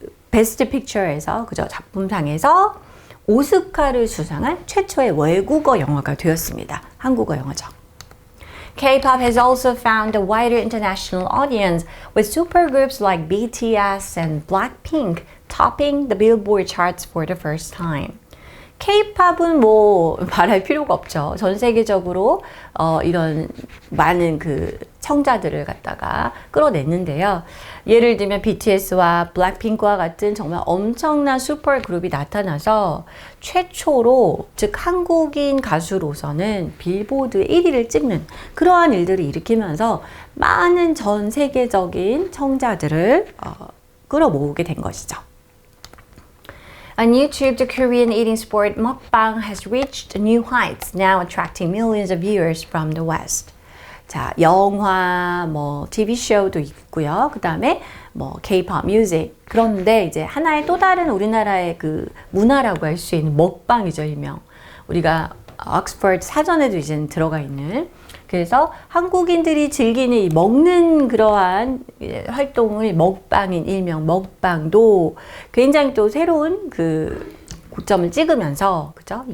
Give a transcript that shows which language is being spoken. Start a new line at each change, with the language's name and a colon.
Korean: 베스트 픽처에서, 그죠? 작품상에서 오스카를 수상한 최초의 외국어 영화가 되었습니다. 한국어 영화죠.
English: K-pop has also found a wider international audience with supergroups like BTS and Blackpink topping the Billboard charts for the first time.
Korean: K-팝은 뭐 말할 필요가 없죠. 전 세계적으로 이런 많은 그 청자들을 갖다가 끌어냈는데요. 예를 들면 BTS와 블랙핑크와 같은 정말 엄청난 슈퍼그룹이 나타나서 최초로 즉 한국인 가수로서는 빌보드 1위를 찍는 그러한 일들을 일으키면서 많은 전 세계적인 청자들을 끌어모으게 된 것이죠.
English: On YouTube, the Korean eating sport mukbang has reached new heights, now attracting millions of viewers from the West.
Korean: 자, 영화, 뭐 TV 쇼도 있고요. 그 다음에 뭐 K-pop 뮤직. 그런데 이제 하나의 또 다른 우리나라의 그 문화라고 할 수 있는 먹방이죠, 일명. 우리가 옥스퍼드 사전에도 이제 들어가 있는. 그래서 한국인들이 즐기는 이 먹는 그러한 활동을 먹방인 일명 먹방도 굉장히 또 새로운 그 고점을 찍으면서 그죠?